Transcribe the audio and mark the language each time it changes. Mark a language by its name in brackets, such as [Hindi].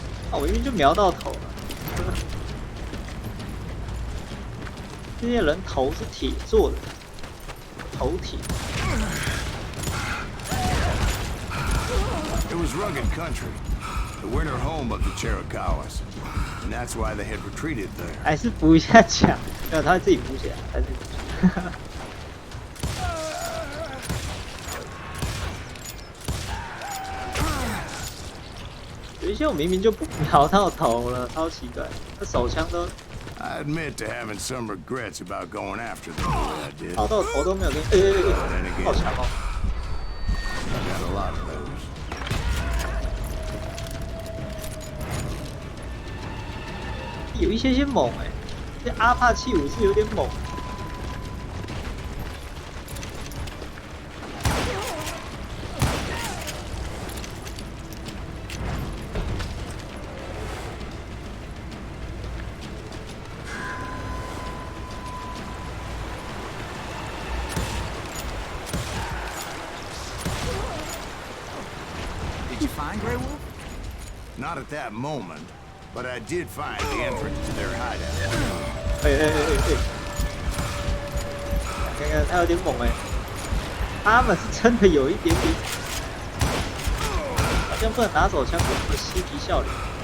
[Chinese] 我明明就瞄到头了。这些人头是铁做的，头铁。 [English] was rugged country, the winter home of the Chiricahuas, and that's why they had retreated there. [Chinese] 还是补一下墙，没有，他会自己补起来，他自己补起来。有一些我明明就不瞄到头了，超奇怪，这手枪都。 [English] I admit to having some regrets about going after them the way I did. [Chinese] 瞄到头都没有跟，好强哦！ [English] I got a lot of those. [Chinese] 有一些猛哎，这阿帕奇武是有点猛。 [English] Not at that moment, but I did find the entrance to their hideout. [Chinese] 看看他有点猛哎，他们是真的有一点点，好像不能拿手枪，不能嬉皮笑脸。